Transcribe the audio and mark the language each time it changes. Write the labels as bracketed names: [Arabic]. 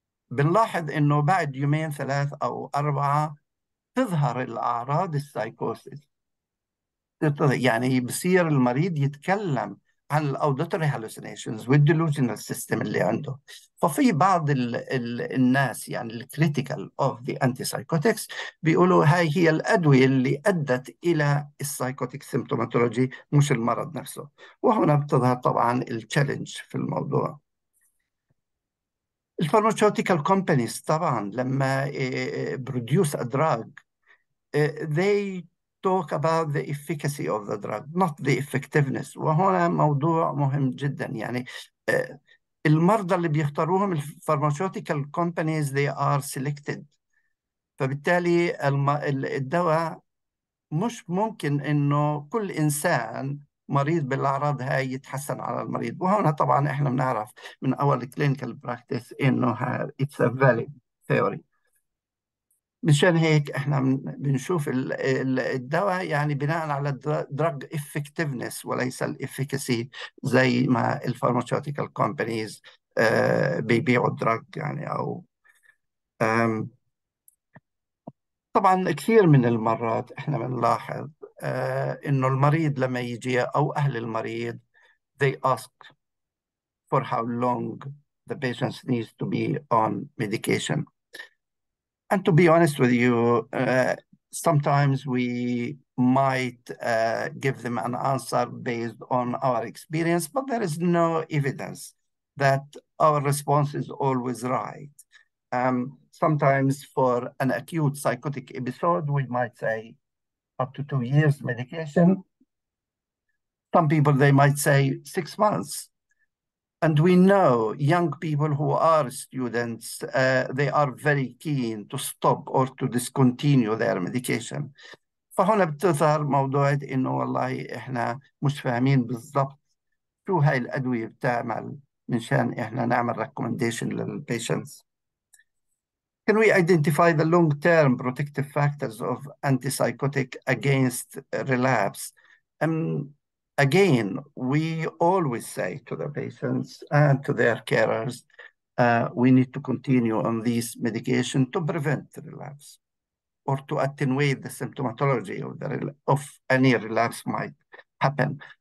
[Arabic] بنلاحظ إنه بعد يومين ثلاث أو أربعة تظهر الأعراض السايكوسيس، يعني بصير المريض يتكلم عن الاوديتوري هالوسينيشنز والديلوجنال سيستم اللي عنده. ففي بعض الناس يعني الكريتيكال اوف ذا انتي سايكوتكس بيقولوا هاي هي الادويه اللي ادت الى السايكوتيك سيمتوماتولوجي مش المرض نفسه. وهنا بتظهر طبعا التشالنج في الموضوع. [English] الفارماكوتيكال كومبانيز طبعا لما produce a drug they talk about the efficacy of the drug not the effectiveness. [Arabic] وهنا موضوع مهم جدا، يعني المرضى اللي بيختاروهم الفارماكوتيكال companies [English] they are selected، [Arabic] فبالتالي الدواء مش ممكن انه كل انسان مريض بالاعراض هاي يتحسن على المريض. وهنا طبعا احنا بنعرف من اول clinical practice انه [English] it's a valid theory. [Arabic] مشان هيك احنا بنشوف الدواء يعني بناء على drug effectiveness وليس الافيكاسي زي ما الفارماكوتيكال كومبانيز بيبيعوا الدراج يعني. او طبعا كثير من المرات احنا بنلاحظ انه المريض لما يجي او اهل المريض [English] they ask for how long the patient needs to be on medication. And to be honest with you, sometimes we might give them an answer based on our experience, but there is no evidence that our response is always right. Sometimes for an acute psychotic episode, we might say up to 2 years medication. Some people, they might say 6 months. And we know young people who are students, they are very keen to stop or to discontinue their medication. [Arabic] فهنا بتظهر موضوع إنه والله إحنا مش فاهمين بالضبط شو هاي الأدوية بتعمل منشان إحنا نعمل recommendation للpatients. [English] Can we identify the long-term protective factors of antipsychotic against relapse? Again, we always say to the patients and to their carers, we need to continue on this medication to prevent relapse or to attenuate the symptomatology of any relapse might happen.